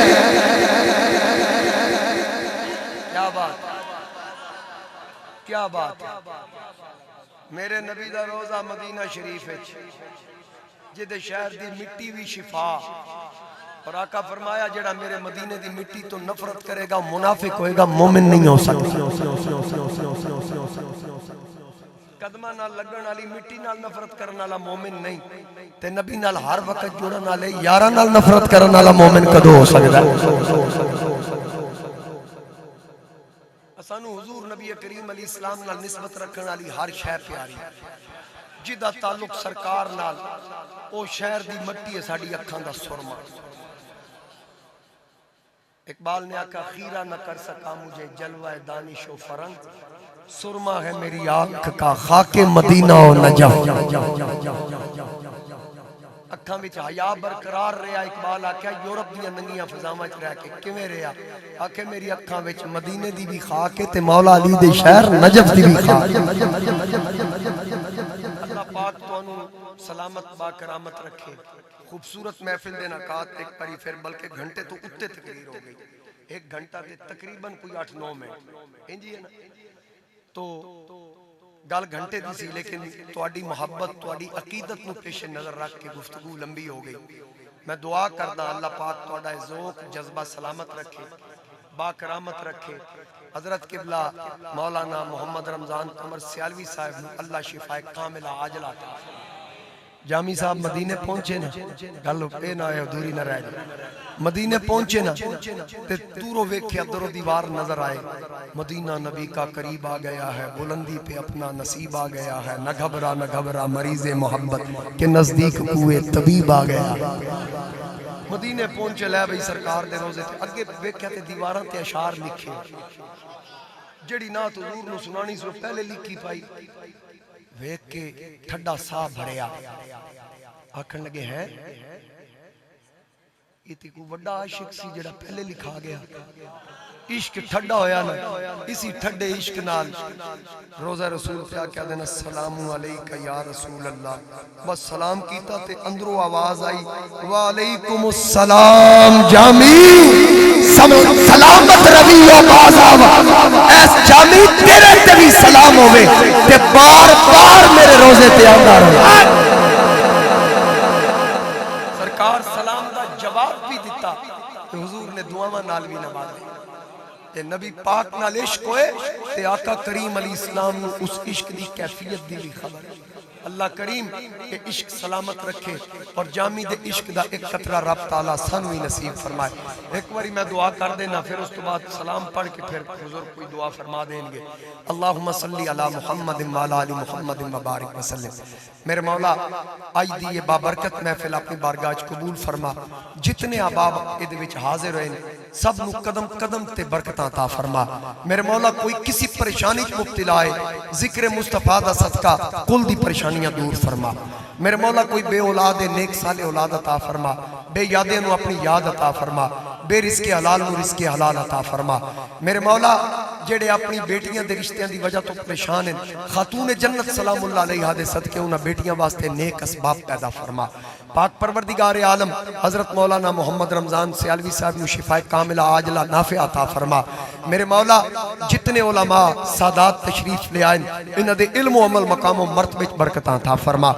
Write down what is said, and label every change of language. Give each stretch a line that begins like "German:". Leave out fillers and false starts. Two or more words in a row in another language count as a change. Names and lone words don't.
Punjabi: کیا بات، کیا بات، میرے نبی دا روزہ مدینہ شریف ہے جدے شہر دی مٹی بھی شفا، اور آقا فرمایا جڑا میرے مدینے دی مٹی تو نفرت کرے گا منافق ہوئے گا، مومن نہیں ہو سکتا۔ قدمہ نال لگن والی مٹی نال نفرت کرن والا مومن نہیں، تے نبی نال ہر وقت جڑن والے یاراں نال نفرت کرن والا مومن کدوں ہو سکدا ہے؟ سانو حضور نبی کریم
Arabic: علیہ السلام
Punjabi: نال نسبت رکھن والی ہر شے پیاری، جدا تعلق سرکار نال او شہر دی مٹی ہے ساڈی اکھاں دا سرما۔ اقبال نے آکھا
Urdu: خیرہ نہ کر سکا مجھے جلوہ دانش و فرنگ، سرما ہے میری آنکھ کا خاک مدینہ و نجف۔
Punjabi: اکھاں وچ حیا برقرار رہیا، اقبال آکھیا یورپ دیاں ننگیاں فضاواں وچ رہ کے کیویں رہیا؟ آکھے میری اکھاں وچ مدینے دی بھی خاک ہے تے مولا علی دے شہر نجف دی بھی خاک۔ اللہ پاک تانوں سلامت با کرامت رکھے۔ خوبصورت محفل دے نکات ایک پری پھر بلکہ گھنٹے تو اتے تقریر ہو گئی، ایک گھنٹہ تے تقریباً کوئی 8-9 منٹ انجی ہے نا، تو گل گھنٹے دی سی لیکن تواڈی محبت تواڈی عقیدت نو پیش نظر رکھ کے گفتگو لمبی ہو گئی۔ میں دعا کردا اللہ پاک تواڈا ذوق جذبہ سلامت رکھے، با کرامت رکھے۔ حضرت قبلہ مولانا محمد رمضان قمر سیالوی صاحب نو اللہ شفا کاملہ عاجلہ عطا فرمائے۔ جامی صاحب مدینے پہنچے نا، گل اے نہ ہے ادھوری نہ رہ جائے، مدینے پہنچے نا تے دوروں ویکھیا درو دیوار نظر آئے،
Urdu: مدینہ نبی کا قریب آ گیا ہے، بلندی پہ اپنا نصیب آ گیا ہے، نہ گھبرا مریض محبت کے نزدیک کوئے طبیب آ گیا۔
Punjabi: مدینے پہنچے لے بھئی سرکار دے روزے تے اگے ویکھیا تے دیواراں تے اشعار لکھے، جڑی نعت حضور نو سنانی سو پہلے لکھی پائی، ویکھ کے ٹھڈا سا بھریا، آکھن لگے ہیں یہ تے کوئی بڑا عاشق سی جڑا پہلے لکھا گیا۔ عشق ٹھڈا ہویا نا، اسی ٹھڈے عشق نال روزہ رسول پہ کیا دینا
Arabic: السلام علیکہ یا رسول اللہ،
Punjabi: بس سلام کیتا تے اندروں آواز آئی
Arabic: وعلیکم السلام
Punjabi: جامی سلامت روی و بازاو، ایس جامی تیرے تے بھی سلام ہوئے تے بار بار میرے روزے تے آندا رہے۔ سرکار سلام دا جواب بھی دیتا تے حضور نے دعاواں نال بھی نوازے۔ تے نبی پاک نال عشق ہوئے تے آقا کریم
Arabic: علیہ السلام
Punjabi: نو اس عشق دی کیفیت دی بھی خبر۔ اللہ کریم کہ عشق سلامت رکھے اور جامی دے عشق دا ایک قطرہ رب تعالیٰ سانوی نصیب فرمائے۔ ایک باری میں دعا کر دینا پھر اس تو بعد سلام پڑھ کے پھر حضور کوئی دعا فرما دیں گے۔
Arabic: اللہم صلی علی محمد وعلی آل محمد مبارک وسلم۔
Punjabi: میرے مولا آج دی یہ بابرکت محفل اپنی بارگاہ قبول فرما، جتنے احباب ادھے وچ حاضر ہوئے سب نو قدم قدم تے برکتاں عطا فرما۔ میرے مولا کوئی کسی پریشانی مبتلا ہے ذکر مصطفیٰ دا صدقہ کل دی پریشانیاں دور فرما۔ میرے مولا کوئی بے اولاد ہے نیک صالح اولاد عطا فرما، بے یادیں نو اپنی یاد عطا فرما، بے رزق حلال نو رزق حلال عطا فرما۔ میرے مولا جڑے اپنی بیٹیاں دے رشتیاں دی وجہ تو پریشان ہیں، خاتون جنت
Arabic: سلام اللہ علیہ
Punjabi: دے صدقے انہاں بیٹیاں واسطے نیک اسباب پیدا فرما۔ پاک پروردگار عالم حضرت مولانا محمد رمضان سیالوی صاحب نو شفا کاملہ عاجلہ نافع عطا فرما۔ میرے مولا جتنے علماء سادات تشریف لے آئیں انہاں دے علم و عمل مقام و مرتبے برکتاں عطا فرما۔